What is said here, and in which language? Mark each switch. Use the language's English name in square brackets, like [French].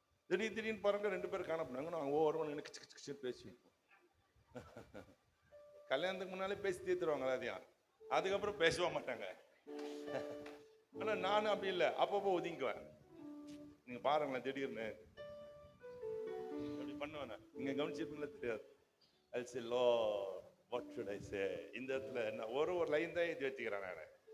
[Tamil] திடீர்னு பாருங்க 2 பேரும் காணப்படாங்க. நாங்கள் ஓரமா எனக்கு பேசி கல்யாணத்துக்கு முன்னாலே பேசி தீர்த்துருவாங்க எல்லாத்தையும். அதுக்கப்புறம் பேசவே மாட்டாங்க. ஆனா நானும் அப்படி இல்லை, அப்பப்போ ஒதுங்குவேன். நீங்க பாருங்களேன், திடீர்னு அப்படி பண்ணுவேன். நீங்க கவனிச்சிருப்பீங்களா தெரியாது. [English] I'll say, Lord, what should I say? [Tamil] இந்த இடத்துல என்ன ஒரு லைன் தான் எழுதி வச்சுக்கிறேன் நான்.